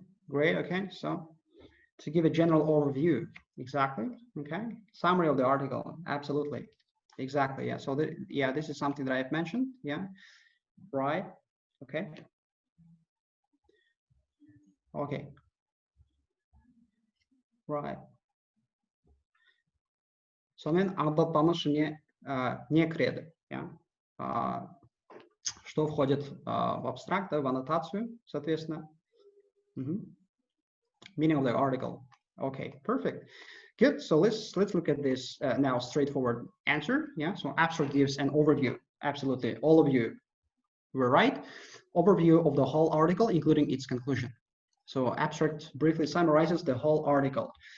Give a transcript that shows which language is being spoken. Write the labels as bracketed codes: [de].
[en] Great, okay, so to give a general overview, exactly, okay, summary of the article, absolutely, exactly, yeah, so yeah, this is something that I've mentioned, yeah, right, okay, okay, right. [kk] Сонымен аңдатпамыз не кіреді, [en] yeah? [ru] Что входит в абстракт, в аннотацию, соответственно. [en] Meaning of the article. Okay, perfect. Good. So let's look at this now straightforward answer. Yeah. So abstract gives an overview. Absolutely, all of you were right. Overview of the whole article, including its conclusion. So abstract briefly summarizes the whole article.